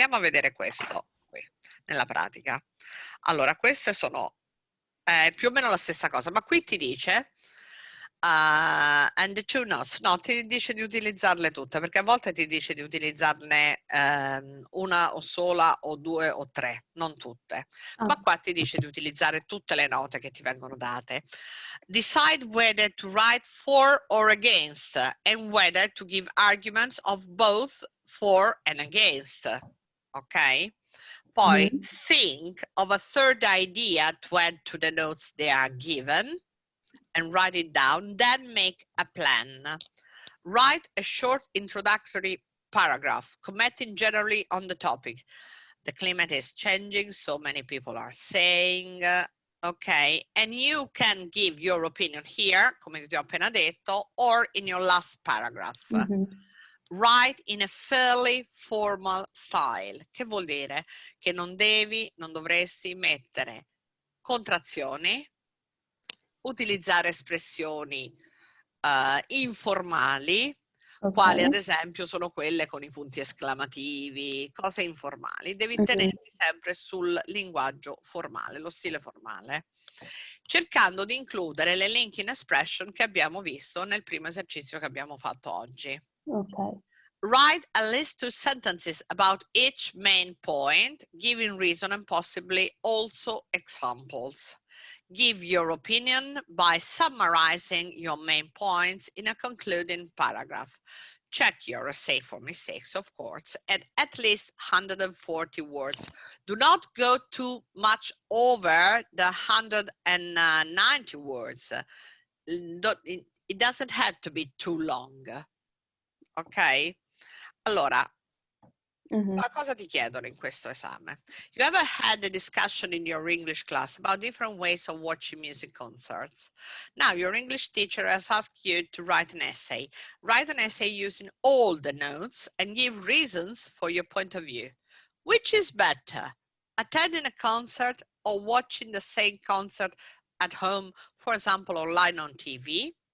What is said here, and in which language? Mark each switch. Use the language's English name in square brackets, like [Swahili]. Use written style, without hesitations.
[Italian] Andiamo a vedere questo qui nella pratica. Allora, queste sono più o meno la stessa cosa, ma qui ti dice [English] and the two notes, [Italian] no, ti dice di utilizzarle tutte, perché a volte ti dice di utilizzarne una o sola o 2 o 3, non tutte, ma qua ti dice di utilizzare tutte le note che ti vengono date. [English] Decide whether to write for or against, and whether to give arguments of both for and against. Ok? Poi think of a third idea to add to the notes they are given, and write it down, then make a plan. Write a short introductory paragraph, commenting generally on the topic. The climate is changing, so many people are saying, ok, and you can give your opinion here, [Italian] come ti ho appena detto, [English] or in your last paragraph. Write in a fairly formal style. [Italian] Che vuol dire? Che non dovresti mettere contrazioni, utilizzare espressioni informali, quali ad esempio sono quelle con i punti esclamativi, cose informali. Devi tenerti sempre sul linguaggio formale, lo stile formale, cercando di includere le linking expression che abbiamo visto nel primo esercizio che abbiamo fatto oggi. [English] Write at least 2 sentences about each main point, giving reason and possibly also examples. Give your opinion by summarizing your main points in a concluding paragraph. Check your essay for mistakes, of course, at least 140 words. Do not go too much over the 190 words. It doesn't have to be too long. Ok? [Italian] Allora, cosa ti chiedono in questo esame? [English] You ever had a discussion in your English class about different ways of watching music concerts? Now your English teacher has asked you to write an essay. Write an essay using all the notes and give reasons for your point of view. Which is better, attending a concert or watching the same concert at home, for example, online on TV?